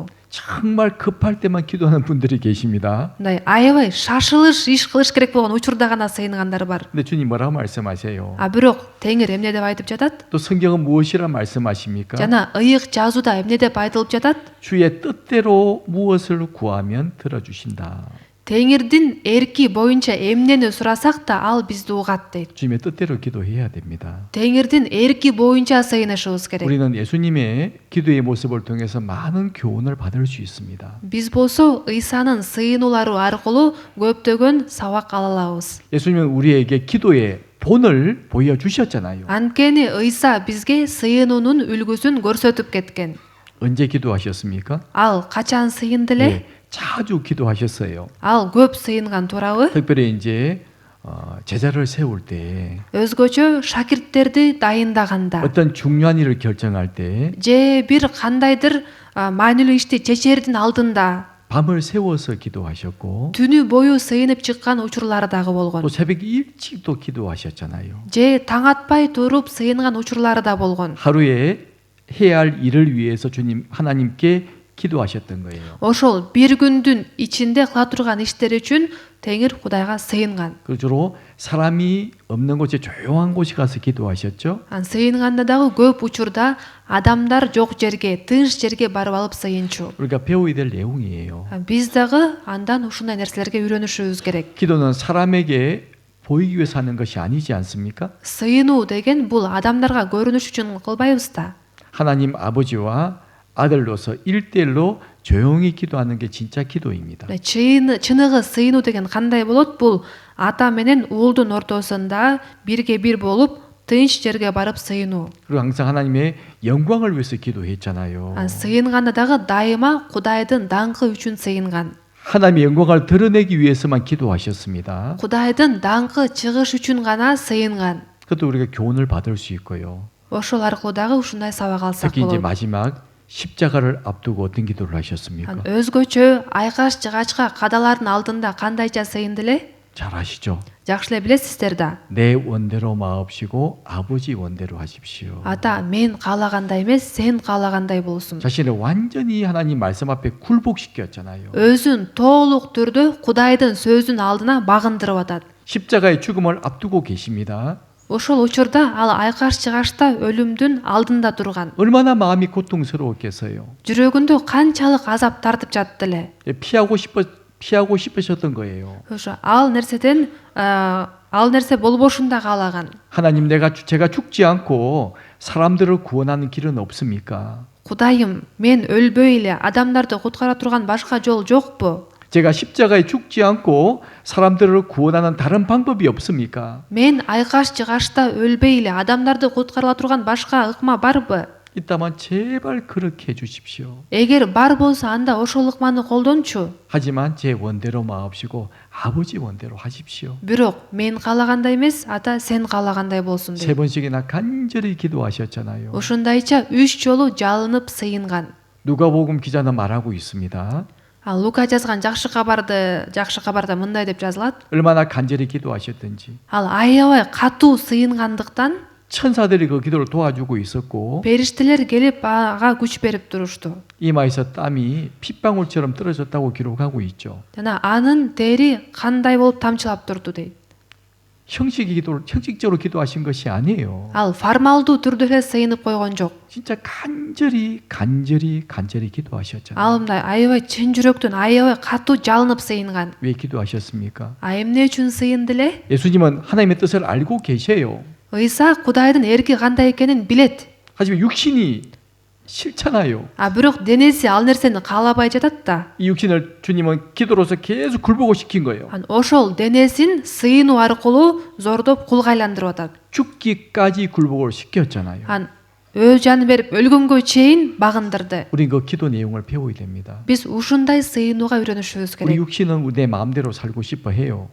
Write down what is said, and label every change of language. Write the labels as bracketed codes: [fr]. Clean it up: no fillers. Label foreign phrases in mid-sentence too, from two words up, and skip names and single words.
[ko] 정말 급할 때만 기도하는 분들이 계십니다. [ky] Мындай аябай шашылыш иш кылыш керек болгон учурда гана сыйынгандар бар. [ko] 근데 주님 뭐라고 말씀하세요? [ky] Бирок Теңир эмне деп айтып жатат? [ko] 또 성경은 무엇이라 말씀하십니까? [ky] Жана ыйык жазууда эмне деп айтылып жатат? [ko] 주의 뜻대로 무엇을 구하면 들어주신다. [ky] Теңирдин эрки боюнча эмнени сурасак да ал бизди угат дейт. [ko] 주님의 뜻대로 기도해야 됩니다. [ky] Теңирдин эрки боюнча сыйынышыбыз керек. [ko] 우리는 예수님의 기도의 모습을 통해서 많은 교훈을 받을 수 있습니다. [ky] Биз болсо Ыйсанын сыйынуулары аркылуу көптөгөн сабак ала алабыз. [ko] 예수님은 우리에게 기도의 본을 보여주셨잖아요. [ky] Анткени Ыйса бизге сыйынуунун үлгүсүн көрсөтүп кеткен. [ko] 언제 기도하셨습니까? [ky] Ал качан сыйынды эле? [ko] 네, 자주 기도하셨어요. [ky] Ал көп сыйынган туурабы? [ko] 특별히 이제 제자를 세울 때 [ky] өзгөчө шакирттерди дайындаганда [ko] 어떤 중요한 일을 결정할 때 [ky] же бир кандайдыр маанилүү ишти чечердин алдында [ko] 밤을 새워서 기도하셨고 [ky] түнү бою сыйынып чыккан учурлары дагы болгон. [ko] 또 새벽 일찍 또 기도하셨잖아요. [ky] же таң атпай туруп сыйынган учурлары да болгон. [ko] 하루에 해야 할 일을 위해서 주님 하나님께 기도하셨던 거예요. [ky] ошол бир күндүн ичинде кыла турган иштер үчүн Теңир Кудайга сыйынган. [ko] 그 주로 사람이 없는 곳에 조용한 곳에 가서 기도하셨죠. [ky] Ан сыйынганда дагы көп учурда адамдар жок жерге, тынч жерге барып алып сыйынчу. [ko] 우리가 배워야 될 내용이에요. [ky] Биз дагы андан ушундай нерселерге үйрөнүшүбүз керек. [ko] 기도는 사람에게 보이기 위해서 하는 것이 아니지 않습니까? [ky] Сыйынуу деген бул адамдарга көрүнүш үчүн кылбайбыз да. [ko] 하나님 아버지와 아들로서 1대1로 조용히 기도하는 게 진짜 기도입니다. [ky] Чыныгы сыйынуу деген кандай болот? Бул ата менен уулдун ортосунда бирге бир болуп тынч жерге барып сыйынуу. [ko] 그리고 항상 하나님의 영광을 위해서 기도했잖아요. [ky] сыйынганда дагы дайыма Кудайдын даңкы үчүн сыйынган. [ko] 하나님의 영광을 드러내기 위해서만 기도하셨습니다. [ky] Кудайдын даңкы чыгыш үчүн гана сыйынган. [ko] 그것도 우리가 교훈을 받을 수 있고요. [ky] Ошол аркылуу дагы ушундай сабак алсак [ko] 특히 이제 [ky] болот. [ko] 마지막 십자가를 앞두고 어떤 기도를 하셨습니까? [ky] өзгөчө айкаш жыгачка кадалардын алдында кандайча сыйынды эле? [ko] 잘 아시죠? [ky] Жакшы эле билесиздер да. [ko] 내 원대로 마옵시고 아버지 원대로 하십시오. [ky] Ата, мен каалагандай эмес, сен каалагандай болсун. [ko] 자신을 완전히 하나님 말씀 앞에 굴복시켰잖아요. [ky] өзүн толук түрдө Кудайдын сөзүнүн алдына багындырып атат. [ko] 십자가의 죽음을 앞두고 계십니다. [ky] Ошол учурда ал айкаш жыгачта өлүмдүн алдында турган. [ko] 얼마나 마음이 고통스러웠겠어요. [ky] жүрөгүндө канчалык азап тартып жатты эле. [ko] 피하고 싶으셨던 거예요. [ky] ошо ал нерсе болбошун да каалаган. [ko] 하나님 제가 죽지 않고 사람들을 구원하는 길은 없습니까? [ky] Кудайым, мен өлбөй эле адамдарды куткара турган башка жол жокпу? [ko] 제가 십자가에 죽지 않고 사람들을 구원하는 다른 방법이 없습니까? [ky] Мен айкаш жыгачта өлбөй эле адамдарды куткарыла турган башка ыкма барбы? [ko] 있다면 제발 그렇게 해주십시오. [ky] эгер бар болсо анда ошол ыкманы колдончу. [ko] 하지만 제 원대로 마옵시고 아버지 원대로 하십시오. [ky] бирок мен каалагандай эмес, ата сен каалагандай болсун [ko] 세 [ky] дейт. [ko] 번씩이나 간절히 기도하셨잖아요. [ky] ушундайча 3 жолу жалынып сыйынган. [ko] 누가복음 기자는 말하고 있습니다. [ky] Ал Лука жазган жакшы кабарда мындай деп жазылат. [ko] 얼마나 간절히 기도하셨든지 [ky] Ал аябай катуу сыйынгандыктан [ko] 천사들이 그 기도를 도와주고 있었고 [ky] периштелер келип ага күч берип турушту. [ko] 이마에서 땀이 핏방울처럼 떨어졌다고 기록하고 있죠. [ky] жана анын тери кандай болуп тамчылап турду дейт. [ko] 형식적으로 기도하신 것이 아니에요. [ky] Ал формалдуу түрдө эле сыйынып койгон жок. [ko] 진짜 간절히 기도하셨잖아요. [ky] Ал мындай аябай чын жүрөктөн аябай катуу жалынып сыйынган. [ko] 왜 기도하셨습니까? [ky] Эмне үчүн сыйынды эле? [ko] 예수님은 하나님의 뜻을 알고 계세요. [ky] ыйса Кудайдын эрки кандай экенин билет. [ko] 하지만 육신이 싫잖아요. [ky] бирок денеси ал нерсени каалабай жатат да. [ko] 이 육신을 주님은 기도로서 계속 굴복을 시킨 거예요. [ky] ошол денесин сыйынуу аркылуу зордоп кулга айландырып атат. [ko] 죽기까지 굴복을 시켰잖아요. [ky] өз жанын берип өлгөнгө чейин багындырды. [ko] 우린 그 기도 내용을 배워야 됩니다. [ky] Биз ушундай сыйынууга үйрөнүшүбүз [ko] 우리 [ky] керек. [ko] 육신은 내 마음대로 살고 싶어 해요.